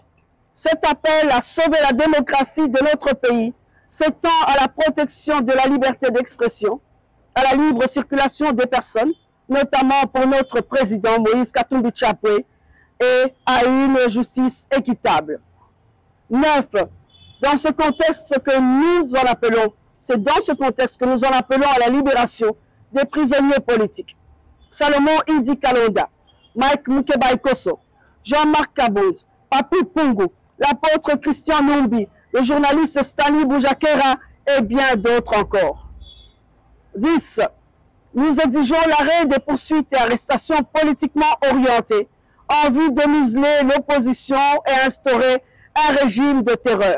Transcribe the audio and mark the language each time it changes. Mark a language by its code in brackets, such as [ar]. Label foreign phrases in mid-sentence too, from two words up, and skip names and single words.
[fr] Cet appel à sauver la démocratie de notre pays s'étend à la protection de la liberté d'expression, à la libre circulation des personnes, notamment pour notre président Moïse Katumbi Chapwe, et à une justice équitable. 9. Dans ce contexte que nous en appelons, c'est dans ce contexte que nous en appelons à la libération des prisonniers politiques. Salomon Idi Kalonda, Mike Mukebaikoso, Jean-Marc Kabound, Papi Pungu, l'apôtre Christian Numbi, le journaliste Stanley Boujakera et bien d'autres encore. 10. Nous exigeons l'arrêt des poursuites et arrestations politiquement orientées en vue de museler l'opposition et instaurer un régime de terreur.